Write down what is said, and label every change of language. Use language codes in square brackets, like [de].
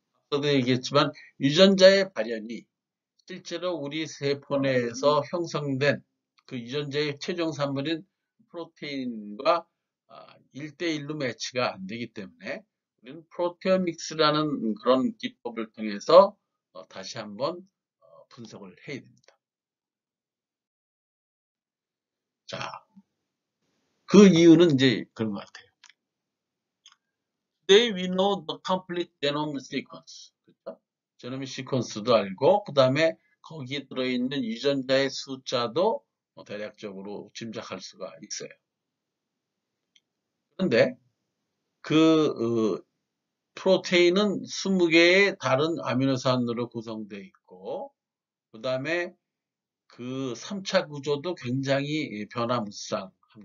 [ko] 앞서도 얘기했지만 유전자의 발현이 실제로 우리 세포 내에서 형성된 그 유전자의 최종 산물인 프로테인과 1대1로 매치가 안 되기 때문에 우리는 프로테오믹스라는 그런 기법을 통해서 다시 한번 분석을 해야 됩니다. 자, 그 이유는 이제 그런 것 같아요. [en] Today we know the complete genome sequence. [ko] 그렇죠? 제노믹 시퀀스도 알고 그 다음에 거기에 들어있는 유전자의 숫자도 대략적으로 짐작할 수가 있어요. 그런데 그 프로테인은 20개의 다른 아미노산으로 구성되어 있고 그 다음에 그 3차 구조도 굉장히 변화무쌍합니다.